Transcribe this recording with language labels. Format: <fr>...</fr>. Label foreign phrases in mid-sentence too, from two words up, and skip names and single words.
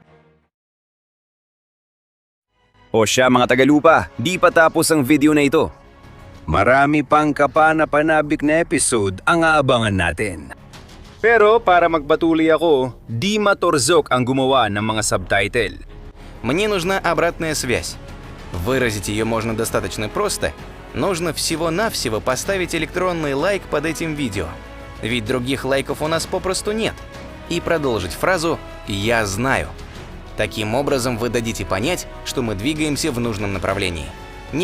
<tl>O siya mga tagalupa, di pa tapos ang video na ito. Marami pang kapana-panabik na episode ang aabangan natin. Pero para magpatuloy ako, Dima Torzok ang gumawa ng mga subtitle.</tl> <ru>Мне нужна обратная связь. Выразить ее можно достаточно просто. Нужно всего-навсего поставить электронный лайк под этим видео. Ведь других лайков у нас попросту нет. И продолжить фразу «Я знаю». Таким образом вы дадите понять, что мы двигаемся в нужном направлении.</ru>